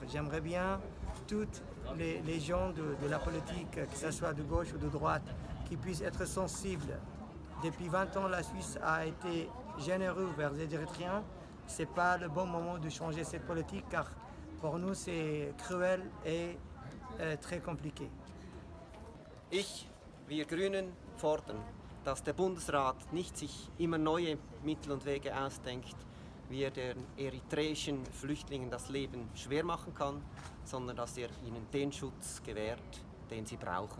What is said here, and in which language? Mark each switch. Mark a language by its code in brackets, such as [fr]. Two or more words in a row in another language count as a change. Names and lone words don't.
[fr] J'aimerais bien toutes les gens de la politique, que ce soit de gauche ou de droite, qui puissent être sensibles. Depuis 20 ans, la Suisse a été généreuse vers les Érythréens. Ce n'est pas le bon moment de changer cette politique car pour nous c'est cruel et très compliqué. [de] Wir Grünen fordern, dass der Bundesrat nicht sich immer neue Mittel und Wege ausdenkt, wie er den eritreischen Flüchtlingen das Leben schwer machen kann, sondern dass er ihnen den Schutz gewährt, den sie brauchen.